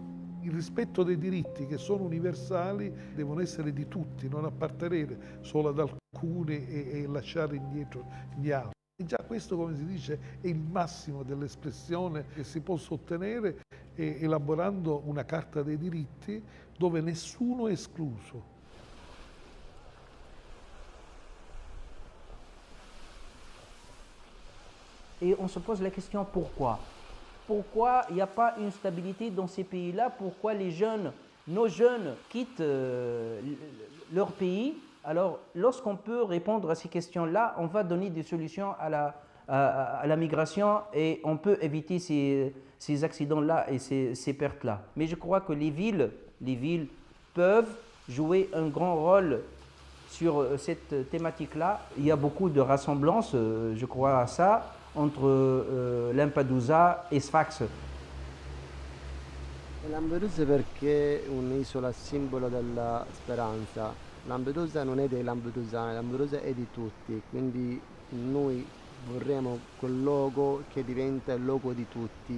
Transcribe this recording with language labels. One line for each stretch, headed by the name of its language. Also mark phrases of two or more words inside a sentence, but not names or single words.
Italian: Il rispetto dei diritti che sono universali devono essere di tutti, non appartenere solo ad alcuni e lasciare indietro gli altri. E già questo, come si dice, è il massimo dell'espressione che si possa ottenere elaborando una carta dei diritti dove nessuno è escluso.
French: Et on se pose la question pourquoi? Pourquoi il n'y a pas une stabilité dans ces pays-là? Pourquoi les jeunes, nos jeunes quittent leur pays? Alors, lorsqu'on peut répondre à ces questions-là, on va donner des solutions à la migration et on peut éviter ces accidents-là et ces pertes-là. Mais je crois que les villes peuvent jouer un grand rôle sur cette thématique-là. Il y a beaucoup de ressemblances, je crois à ça, entre Lampedusa e Sfax.
Italian: Lampedusa perché è un'isola simbolo della speranza. Lampedusa non è dei lampedusani, Lampedusa è di tutti, quindi noi vorremmo quel luogo che diventa il luogo di tutti.